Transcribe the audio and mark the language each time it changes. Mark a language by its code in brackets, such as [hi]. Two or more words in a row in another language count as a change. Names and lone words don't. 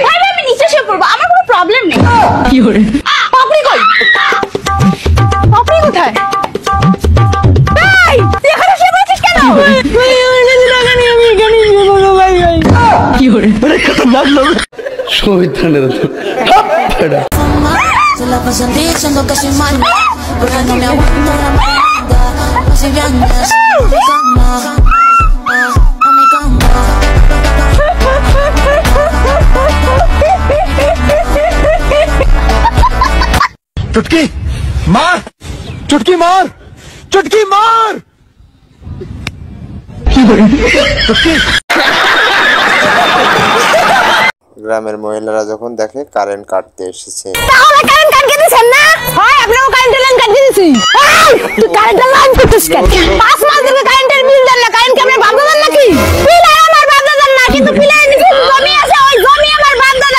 [bn] আমি নিচে শুয়ে পড়বো, আমার কোনো প্রবলেম নেই। কি করে পাপড়ি কই? পাপড়ি কোথায়? এই তুই এখানে শুয়ে পড়েছিস কেন? কি করে বড় খতরনাক লোক। শয়তানের তো [es] Se la pasan diciendo que soy mala, porque no me aguanto la mierda. Si vienes a mi cama, a mi cama. [hi] चुटकी मार, चुटकी मार, चुटकी मार। चुटकी। [bn] গ্রামের মহিলারা যখন দেখে কারেন্ট কাটতে এসেছে। তাহলে কারেন্ট কাট দিয়েছেন না? হয় আপনাও কারেন্টের লাইন কাট দিয়েছি। তুই কারেন্টের লাইন কাটছিস কেন? 5 মাস ধরে কারেন্টের বিল দেন না, কারেন্ট কি আপনার বাপ দাদার নাকি? বিল আমার বাপ দাদার না, কিন্তু বিলের নিচে জমি আছে, ওই জমি আমার বাপ দাদার।